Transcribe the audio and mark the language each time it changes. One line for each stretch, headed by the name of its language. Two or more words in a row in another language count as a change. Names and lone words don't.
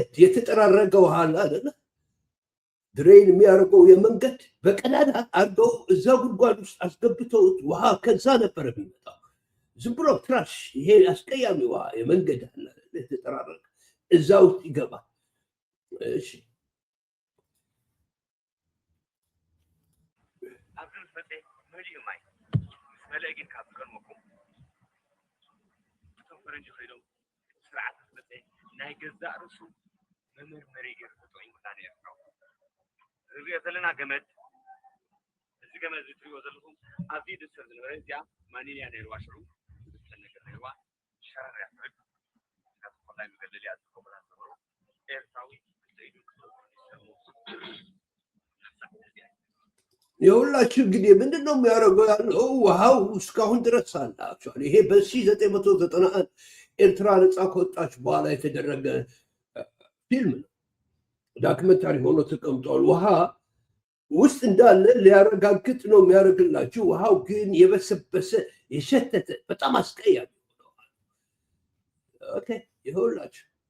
Amharic: የተጠራረገ ውሃ አይደለ ድሬን የሚያደርገው የመንገድ በቀዳዳ አድርገው እዛ ጉድጓድ ውስጥ አስገብተውት ውሃ ከዛ ነበር የሚመጣው። ዝም ብሎ ትራሽ ይሄ አስቀያሚ ውሃ የመንገድ አለ የተጠራረገ እዛ ውስጥ ይገባል። እሺ
Tigrinya: ናይ ገዛእ ርእሱ መመርመሪ ገይሩ ተጠቂሙ ነይሩ። እዚኦ ዘለና ገመድ እዚ ገመድ እትሪእዎ ዘለኹም ኣብዚ ድስር ዝነበረ እዚኣ ማንልያ ነይርዋ ሽዑ ነገር ነይርዋ ሸረር እያ ትብል ናይ መገለልያ ዝጥቀሙላ ዝነበሩ ኤርትራዊ ክተይዱ
Amharic: የሁላችሁ እንግዲህ ምንድን ነው የሚያደርገው ያለው ውሃው እስካሁን ድረስ አለ። አክቹዋሊ ይሄ በ1991 ኤርትራ ነፃ ከወጣች በኋላ የተደረገ ፊልም ነው፣ ዳክመንታሪ ሆኖ ተቀምጧል። ውሃ ውስጥ እንዳለ ሊያረጋግጥ ነው የሚያደርግላችሁ። ውሃው ግን የበሰበሰ የሸተተ በጣም አስቀያሚ ሆነዋል። ኦኬ ይኸውላችሁ